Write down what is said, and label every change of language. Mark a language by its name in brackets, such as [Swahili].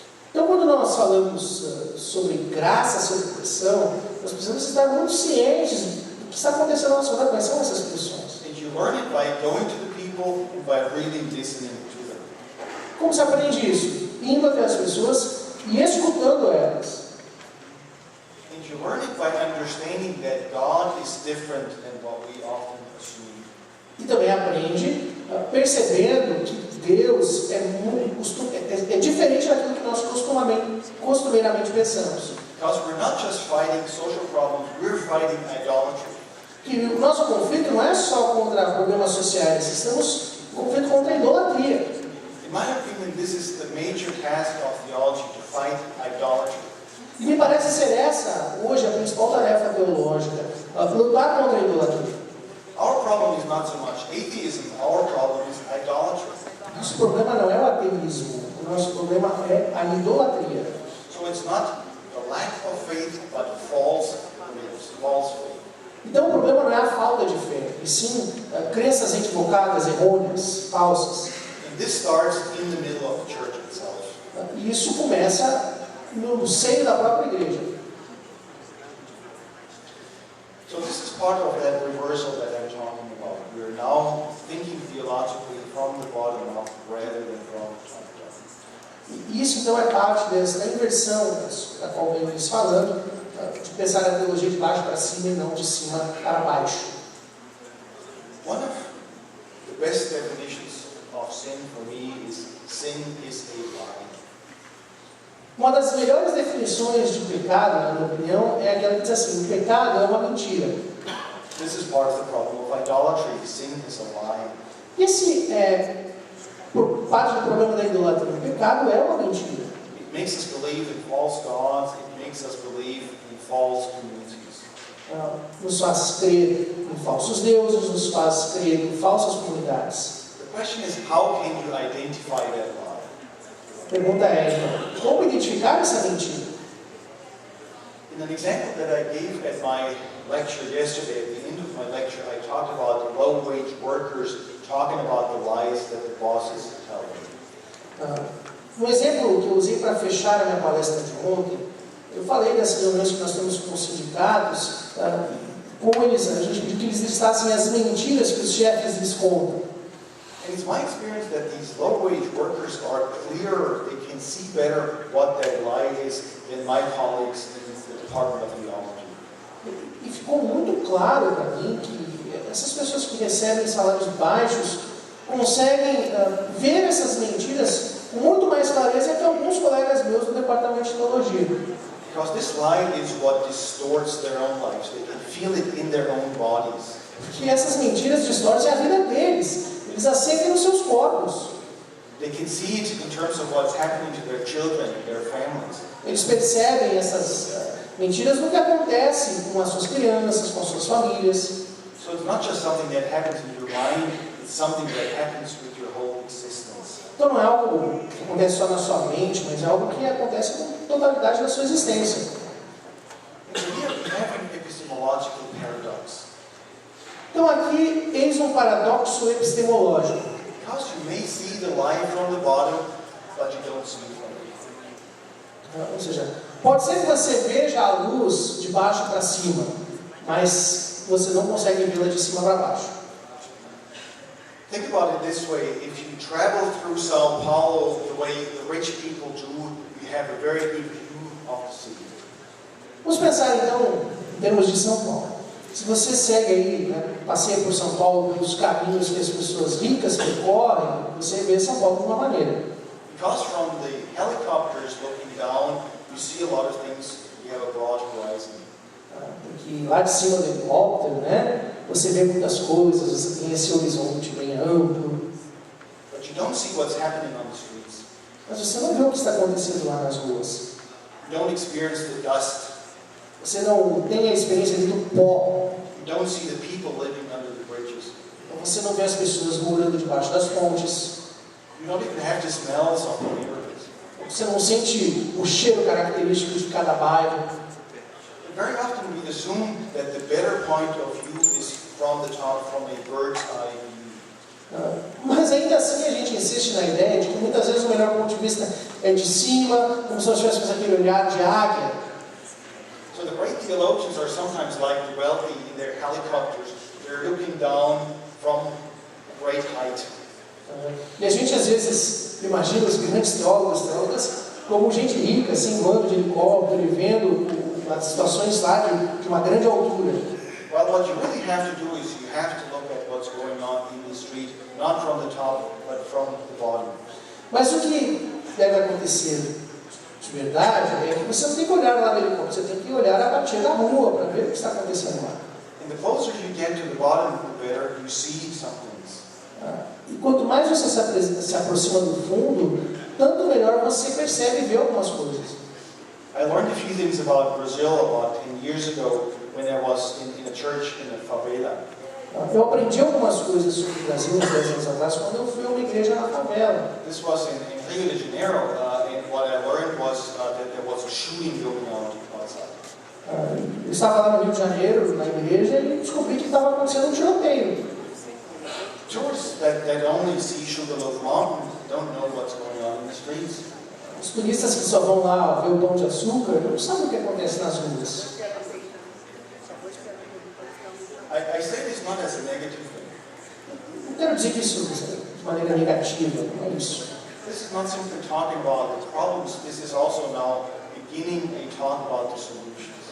[Portuguese] Então, quando nós falamos sobre graça, sobre pressão, nós precisamos estar muito cientes do que está acontecendo na nossa vida, quais são essas pressões. [English] And you learn it by going to the people and by really listening to them. [Portuguese] Como se aprende isso? Indo até as pessoas e escutando elas. [English] And you learn it by understanding that God is different than what we often assume. [Portuguese] E também aprende percebendo que Deus é diferente daquilo que nós costumeiramente pensamos. [English] Because we're not just fighting social problems, we're fighting idolatry. [Portuguese] Que o nosso conflito não é só contra problemas sociais, estamos em conflito contra a idolatria. [English] In my opinion, this is the major task of theology, to fight idolatry. [Portuguese] E me parece ser essa, hoje, a principal tarefa teológica, lutar contra a idolatria. [English] Our problem is not so much atheism, our problem is idolatry. [Portuguese] Nosso problema não é o ateísmo, o nosso problema é a idolatria. [English] So it's not the lack of faith, but false faith. [Portuguese] Então o problema não é a falta de fé, e sim crenças equivocadas, errôneas, falsas. [English] And this starts in the middle of the church itself. [Portuguese] E isso começa no seio da própria igreja. [English] So this is part of that reversal that I'm talking about. We are now thinking theologically from the bottom up rather than from top down. [Portuguese] E isso então é parte dessa inversão da qual venho falando, de pensar a teologia de baixo para cima e não de cima para baixo. [English] One of the best definitions of sin for me is sin is a lie. [Portuguese] Uma das melhores definições de pecado, na minha opinião, é aquela que diz assim: o pecado é uma mentira. [English] This is part of the problem of idolatry. Sin is a lie. [Portuguese] E esse é parte do problema da idolatria. O pecado é uma mentira. [English] It makes us believe in false gods. It makes us believe in false communities. [Portuguese] nos faz crer em falsos deuses, nos faz crer em falsas comunidades. [English] The question is, how can you identify that lie? [Portuguese] A pergunta é, então, como identificar essa mentira? [English] In an example that I gave at my lecture yesterday, at the end of my lecture, I talked about the low-wage workers talking about the lies that the bosses tell them. [Portuguese] No exemplo que eu usei para fechar a minha palestra de ontem, eu falei dessas reuniões que nós temos com os sindicatos, como a gente pediu que eles listassem as mentiras que os chefes lhes contam. [English] And it's my experience that these low-wage workers are clearer, they can see better what that lie is than my colleagues in the Department of Theology. [Portuguese] E ficou muito claro para mim que essas pessoas que recebem salários baixos conseguem ver essas mentiras com muito mais clareza que alguns colegas meus do Departamento de Teologia. Because this lie is what distorts their own lives. They can feel it in their own bodies. Porque essas mentiras distorcem a vida deles. Eles a sentem nos seus corpos. [English] They can see it in terms of what's happening to their children, their families. [Portuguese] Eles percebem essas mentiras no que acontece com as suas crianças, com as suas famílias. [English] So it's not just something that happens in your mind, it's something that happens with your whole existence. [Portuguese] Então não é algo que acontece só na sua mente, mas é algo que acontece com a totalidade da sua existência. [English] And here we have an epistemological paradox. [Portuguese] Então aqui eis um paradoxo epistemológico. [English] Because you may see the lie from the bottom, but you don't see it from the top. [Portuguese] Ou seja, pode ser que você veja a luz de baixo para cima, mas você não consegue vê-la de cima para baixo. [English] Think about it this way: if you travel through São Paulo the way the rich people do, you have a very good view of the city. [Portuguese] Vamos pensar então em termos de São Paulo. Se você segue aí, passeia por São Paulo pelos caminhos que as pessoas ricas percorrem, você vê São Paulo de uma maneira. [English] Because from the helicopters looking down, you see a lot of things. You have a broad horizon. [Portuguese] Porque lá de cima do helicóptero, você vê muitas coisas, você tem esse horizonte bem amplo. [English] But you don't see what's happening on the streets. [Portuguese] Mas você não vê o que está acontecendo lá nas ruas. [English] You don't experience the dust. [Portuguese] Você não tem a experiência do pó. [English] You don't see the people living under the bridges. [Portuguese] Você não vê as pessoas morando debaixo das pontes. [English] You don't even have the smells of the neighborhoods. [Portuguese] Você não sente o cheiro característico de cada bairro. [English] Very often we assume that the better point of view is from the top, from a bird's eye view. [Portuguese] Mas ainda assim a gente insiste na ideia de que muitas vezes o melhor ponto de vista é de cima, como se nós tivéssemos aquele olhar de águia. [English] So the great theologians are sometimes like the wealthy in their helicopters. They're looking down from a great height. [Portuguese] E a gente às vezes imagina os grandes teólogas como gente rica, assim, voando de helicóptero e vendo as situações lá de uma grande altura. [English] Well, what you really have to do is you have to look at what's going on in the street, not from the top, but from the bottom. [Portuguese] Mas o que deve acontecer de verdade é que você não tem que olhar lá do helicóptero, você tem que olhar a partir da rua para ver o que está acontecendo lá. [English] And the closer you get to the bottom, the better you see some things. [Portuguese] E quanto mais você se aproxima do fundo, tanto melhor você percebe e vê algumas coisas. [English] I learned a few things about Brazil about 10 years ago when I was in a church in a favela. [Portuguese] Eu aprendi algumas coisas sobre o Brasil uns 10 anos atrás quando eu fui a uma igreja na favela. [English] This was in Rio de Janeiro, and what I learned was that there was a shooting going on outside. [Portuguese] Eu estava lá no Rio de Janeiro, na igreja, e descobri que estava acontecendo um tiroteio. [English] Tourists that only see Sugarloaf Mountain don't know what's going on in the streets. [Portuguese] Os turistas que só vão lá ver o Pão de Açúcar não sabem o que acontece nas ruas. [English] I say this not as a negative thing. [Portuguese] Não quero dizer que isso de maneira negativa, não é isso. [English] This is not simply talking about the problems, this is also now beginning a talk about the solutions.